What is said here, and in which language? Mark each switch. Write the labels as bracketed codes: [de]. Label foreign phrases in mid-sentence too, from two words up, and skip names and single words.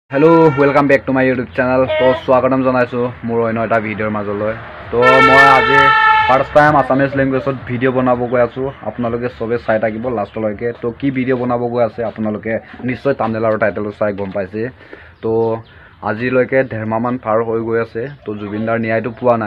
[en] Hello welcome back to my YouTube channel. [as] তো স্বাগতম জনাইছো মোৰ অন্য এটা ভিডিওৰ মাজলৈ। তো মই আজি [en] first time [as] আসামিজ ল্যাঙ্গুৱেজত ভিডিও বনাব গৈ আছো। আপোনালোকে সবে চাই থাকিব লাষ্টলৈকে। তো কি ভিডিও বনাব গৈ আছে আপোনালোকে নিশ্চয় থাম্বনেল আৰু টাইটেল চাই গম পাইছে। তো আজিলৈকে ধেৰমামান পাৰ হৈ গৈ আছে। তো জুবিনদাৰ ন্যায়টো পোৱা নাই।